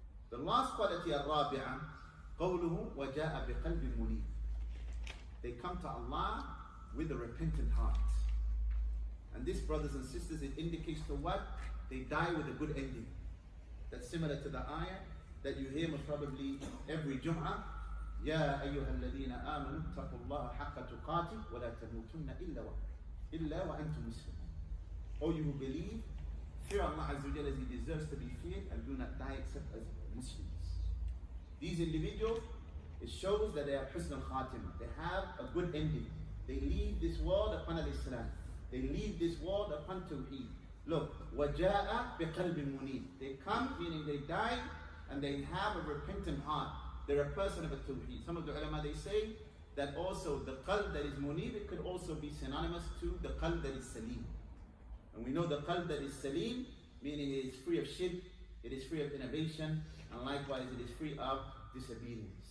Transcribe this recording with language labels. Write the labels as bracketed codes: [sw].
[en] The last quality, [ar] al-rabi'a, قوله وجاء بقلب منيب. [en] They come to Allah with a repentant heart. And this, brothers and sisters, it indicates to what? They die with a good ending. That's similar to the ayah that you hear most probably every Jum'ah. [ar] يا أيها الذين آمنوا اتقوا الله حق تقاته ولا تموتن إلا وأنتم مسلمون. [en] O you who believe, fear Allah Azza wa Jalla as He deserves to be feared, and do not die except as Muslims. These individuals, it shows that they have husn al-khatimah. They have a good ending. They leave this world upon al-Islam. They leave this world upon Tawheed. Look, [ar] وَجَاءَ بِقَلْبٍ مُنِيبٍ. [en] They come, meaning they die, and they have a repentant heart. They're a person of a Tawheed. Some of the ulama, they say that also the qalb that is munib, it could also be synonymous to the qalb that is salim. And we know the qalb that is salim, meaning it is free of shirk, it is free of innovation, and likewise it is free of disobedience.